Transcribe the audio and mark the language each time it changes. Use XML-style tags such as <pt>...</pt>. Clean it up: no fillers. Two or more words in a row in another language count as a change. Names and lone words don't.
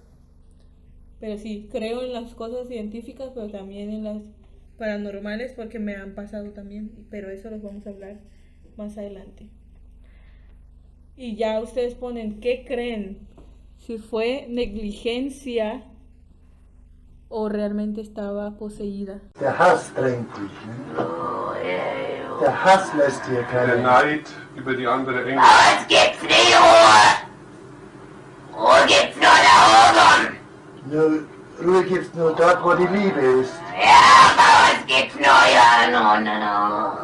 <es>Pero sí, creo en las cosas científicas, pero también en las paranormales, porque me han pasado también. Pero eso los vamos a hablar más adelante. Y ya ustedes ponen, ¿qué creen? Si fue negligencia o realmente estaba poseída.</es> <de>Der Hass drängt dich. Ne? Der Hass lässt dir Der keine. Neid über die andere Engel. Es gibt's nicht Ruhe! Ruhe gibt's nur da oben! Ruhe gibt's nur dort, wo die Liebe ist. Ja, bei uns gibt's nur, ja, no.</de>